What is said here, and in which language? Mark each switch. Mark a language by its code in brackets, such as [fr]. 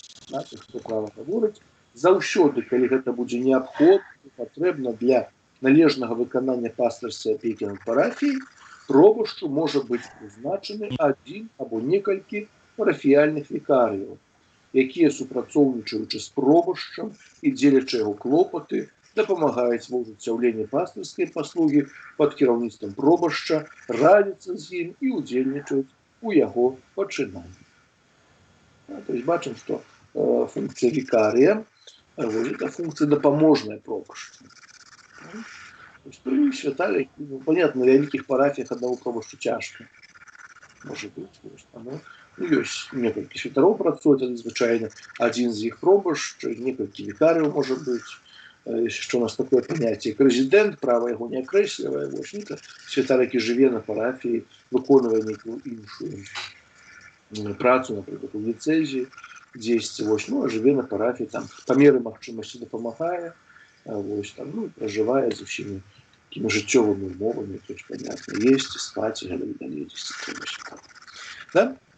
[be] Хто права гаворыць, заўсёды, калі гэта будзе неабходна, патрэбна для належнага выканання пастырскай апекі над парафіяй, пробашчу можа быць прызначаны адзін або некалькі парафіяльных вікарыяў, якія, супрацоўнічаючы з пробашчам і дзелячы яго клопаты, дапамагаюць ва ўжыццяўленні пастырскай паслугі пад кіраўніцтвам пробашча, радзяцца з ім і ўдзельнічаюць у яго пачынанні. [ru] То есть [be] бачым, [ru] што функция викария, это функция допоможная пробашчу. То есть святая, ну, понятно, на великих парафиях одного пробашчу тяжко. Может быть, ну, есть [be] некалькі святароў працуюць, [ru] звычайна один з іх пробашч, некалькі викарыяў может быть. Еще у нас такое понятие, как резидент, [be] право его не окреслівае, святар, які жыве на парафіі, выконвае некую іншую працу, например, у ліцэзіі, дзесьці, ну, а жыве на парафіі, там, па меры магчымасці дапамагае, там, ну, пражывае з усімі такімі жыццёвымі умовамі, [ru] то есть, понятно, [be] есці, спаць, і гэтак далей, да?